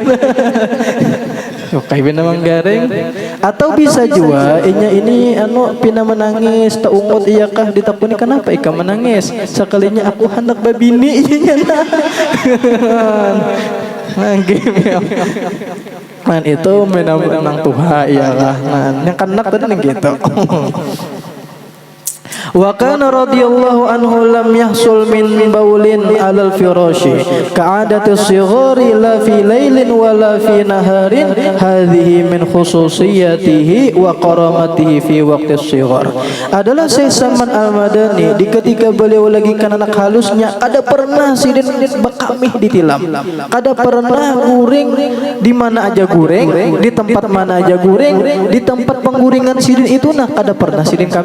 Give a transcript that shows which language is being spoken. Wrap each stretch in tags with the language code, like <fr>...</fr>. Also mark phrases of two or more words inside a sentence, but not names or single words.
<bjn>Oke pina manggaring atau bisa juga inya ini anu pina menangis tak ungut iya kah ditakuni kenapa ika menangis sekalinya aku hendak babini inya man itu menang tuha iya lah yang kanak tadi nih gitu.</bjn> <ar>وكان رضي الله عنه لم يحصل من بول على الفراش كعادة الصغار لا في ليل ولا في نهار هذه من خصوصياته وكراماته في وقت الصغر.</ar> <bjn>Adalah Syekh Salman Al-Madani di ketika beliau lagi kan anak halusnya kada pernah sidin bakamih ditilam, kada pernah guring di mana aja guring, di tempat mana aja guring, di tempat pengguringan sidin itu nah kada pernah sidin kami.</bjn>